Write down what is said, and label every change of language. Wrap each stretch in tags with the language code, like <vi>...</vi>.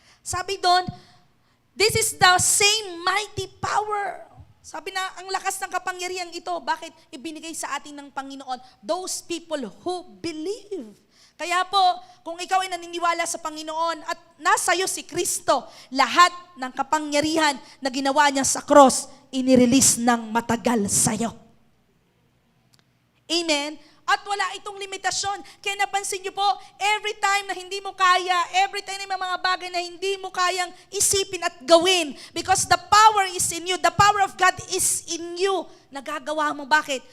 <tl>Sabi doon,</tl> <en>this is the same mighty power.</en> <tl>Sabi na, ang lakas ng kapangyarihan ito, bakit ibinigay sa atin ng Panginoon?</tl> <en>Those people who believe.</en> <tl>Kaya po, kung ikaw ay naniniwala sa Panginoon at nasa iyo si Kristo, lahat ng kapangyarihan na ginawa niya sa cross, inirelease ng matagal sa iyo. Amen? At wala itong limitasyon. Kaya napansin niyo po, every time na hindi mo kaya, every time na may mga bagay na hindi mo kayang isipin at gawin,</tl> <en>because the power is in you,</en> <tl>the power of God is in you, nagagawa mo. Bakit?</tl>